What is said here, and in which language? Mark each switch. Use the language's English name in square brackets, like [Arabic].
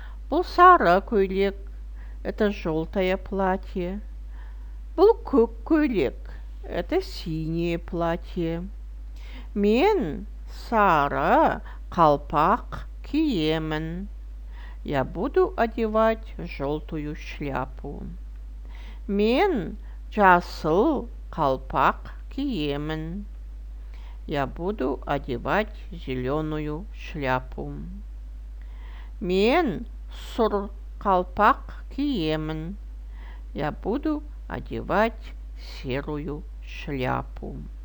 [Kazakh] Бұл сары көйлек. [Russian] Это желтое платье. [Kazakh] Бұл көк көйлек. [Russian] Это синее платье. [Kazakh] Мен сары қалпақ киемін. [Russian] Я буду одевать желтую шляпу. [Kazakh] Мен жасыл қалпақ киемін. [Russian] Я буду одевать зеленую шляпу. [Kazakh] Мен сұр қалпақ киемін. [Russian] Я буду одевать серую шляпу.